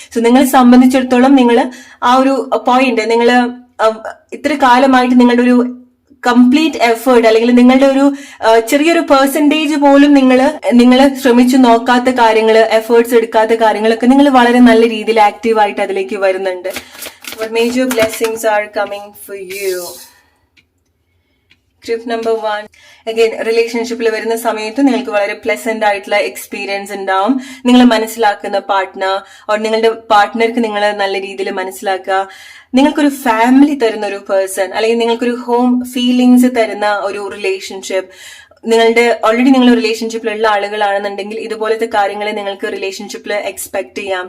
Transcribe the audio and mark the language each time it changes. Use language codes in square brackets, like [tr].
[ml] So നിങ്ങളെ സംബന്ധിച്ചിടത്തോളം നിങ്ങൾ ആ ഒരു പോയിന്റ്, നിങ്ങൾ ഇത്ര കാലമായിട്ട് നിങ്ങളുടെ ഒരു കംപ്ലീറ്റ് എഫേർട്ട് അല്ലെങ്കിൽ നിങ്ങളുടെ ഒരു ചെറിയൊരു പെർസെന്റേജ് പോലും നിങ്ങൾ ശ്രമിച്ചു നോക്കാത്ത കാര്യങ്ങൾ, എഫേർട്സ് എടുക്കാത്ത കാര്യങ്ങളൊക്കെ നിങ്ങൾ വളരെ നല്ല രീതിയിൽ ആക്റ്റീവായിട്ട് അതിലേക്ക് വരുന്നുണ്ട്. [en] What major blessings are coming for you? Group number 1. [ml] Again റിലേഷൻഷിപ്പിൽ വരുന്ന സമയത്ത് നിങ്ങൾക്ക് വളരെ പ്ലസന്റ് ആയിട്ടുള്ള എക്സ്പീരിയൻസ് ഉണ്ടാവും. നിങ്ങൾ മനസ്സിലാക്കുന്ന പാർട്ട്ണർ ഓർ നിങ്ങളുടെ പാർട്ട്ണർക്ക് നിങ്ങൾ നല്ല രീതിയിൽ മനസ്സിലാക്കുക. നിങ്ങൾക്കൊരു ഫാമിലി തരുന്ന ഒരു പേഴ്സൺ അല്ലെങ്കിൽ നിങ്ങൾക്കൊരു ഹോം ഫീലിങ്സ് തരുന്ന ഒരു റിലേഷൻഷിപ്പ്, ഓൾറെഡി നിങ്ങൾ റിലേഷൻഷിപ്പിലുള്ള ആളുകളാണെന്നുണ്ടെങ്കിൽ ഇതുപോലത്തെ കാര്യങ്ങളെ നിങ്ങൾക്ക് റിലേഷൻഷിപ്പിൽ എക്സ്പെക്ട് ചെയ്യാം.